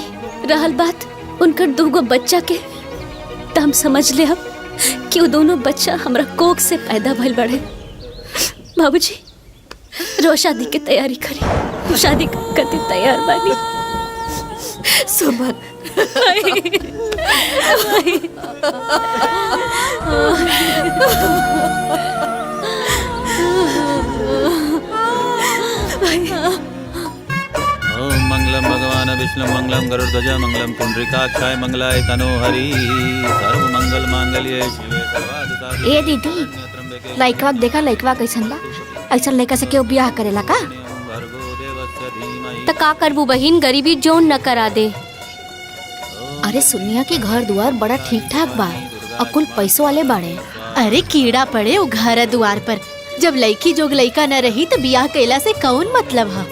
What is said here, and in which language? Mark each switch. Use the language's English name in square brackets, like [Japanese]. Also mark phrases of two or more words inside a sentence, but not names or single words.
[Bhojpuri] रहल बात उनकर दूगो बच्चा के, तो हम समझ ले अब कि वो दोनों बच्चा हमरा कोख से पैदा भइल बड़े। बाबूजी रो शादी की तैयारी करी, शादी करते तैयार बानी। सुमन [Sanskrit] ओम मंगलम भगवान विष्णु मंगलम गरुड़ध्वज मंगलम पुंडरीकाक्षाय मंगलाय तनोहरि सर्व मंगल मांगल्ये शिवे सर्वाधिसाधिके। [Bhojpuri] ए दीदी लइकवा देखा, लइकवा कैसन बा? ऐसा लइका से केहू ब्याह करेला का? तो का करबू बहिन, गरीबी जोन न करा दे। अरे सुनिया के घर दुआर बड़ा ठीक ठाक बा और कुल पैसों वाले बाड़े। अरे कीड़ा पड़े वो घर द्वार पर, जब लड़की जोग लड़का न रही तो बियाह कैला से कौन मतलब है?